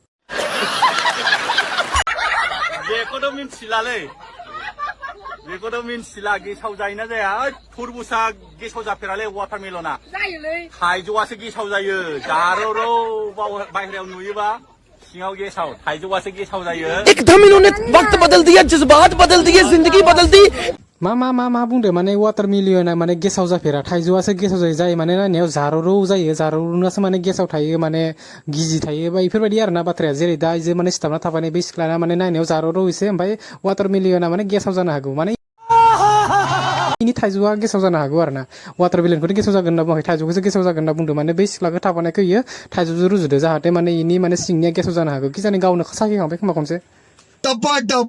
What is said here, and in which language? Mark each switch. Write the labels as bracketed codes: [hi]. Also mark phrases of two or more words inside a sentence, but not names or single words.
[brx] बेखौथ' मिन्थिला गेसाव जायोना जाया तुरबुसा गेसाव जाफेरालै वाटारमेलना थाइजौआसो गेसाव जायो जारौ बाहेरायाव नुयोबा सिङाव गेसाव थाइजौआसो गेसाव जायो। [hi] एकदम इन्होंने वक्त बदल दिया जज्बात बदल दिए जिंदगी बदल दी। [brx] मा बुंदो माने वाटारमेलना माने गेसाव जाफेरा थाइजौआसो गेसाव जायो माने नायनायाव जारौ जायो जारौनासो माने गेसाव थायो माने गिजि थायो बा इफोरबायदि आरोना बाथ्राया जेरै दा इजो माने सिथाबना थाबाय बे सिख्लाना माने नायनायाव जारौ एसे ओमफ्राय वाटारमेलना माने गेसाव जानो हागौ माने इनि थाइजौआ गेसाव जानो हागौ आरोना वाटारमेलनखौथ' गेसाव जागोन होनना बुङाखै थाइजौखौसो गेसाव जागोन होनना बुंदों माने बै सिख्लाखौ थाफानायखौ इयो थाइजौजों रुजुदो जाहाथे माने इनि माने सिंनिया गेसाव जानो हागौ किजानि गावनो साखिखांबाय खोमा खनसे